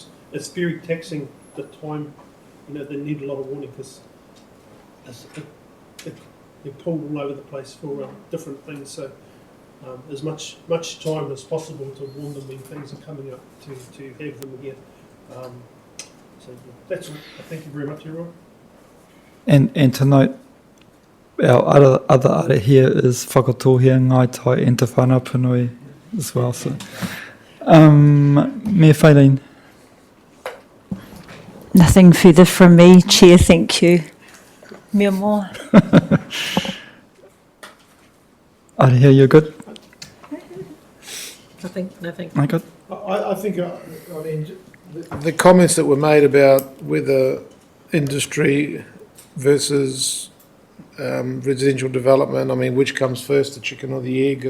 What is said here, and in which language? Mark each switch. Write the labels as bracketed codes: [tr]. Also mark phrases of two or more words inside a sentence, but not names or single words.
[en] It's very taxing, the time, they need a lot of warning, because they're pulled all over the place for different things. So as much time as possible to warn them when things are coming up, to have them here. So that's all. Thank you very much, everyone. And to note, our other [mi] ara here [en] is whakatohia ngai tai and te whana punui as well. So, Mayor Faylene. Nothing further from me, Chair, thank you. [mi] Mea moa. Ara here, [en] you're good? Nothing. I good? I think, the comments that were made about whether industry versus residential development, which comes first, the chicken or the egg?